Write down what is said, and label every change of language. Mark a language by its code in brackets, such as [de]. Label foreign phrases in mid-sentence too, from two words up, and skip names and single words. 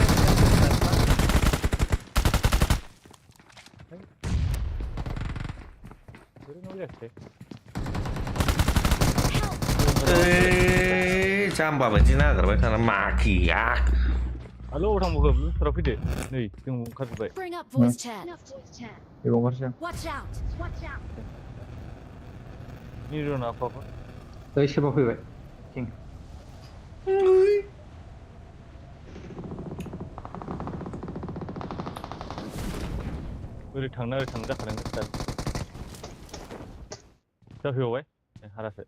[brx] बोरै न' जायाखै जाम्बा बायदि नागिरबाय थाना माखिया आलौ थांबावखो ब्लुस्टाराव फैदो नै जों ओंखारजोब्बाय [en] Bring up voice chat. [brx] बेयाव ओंखारसै आं [en] Watch out! Watch out! [brx] निरना आफाफोर ओइ सोरबा फैबाय किं ओरै थांना जाखादों दा जाफैबावबाय हारासो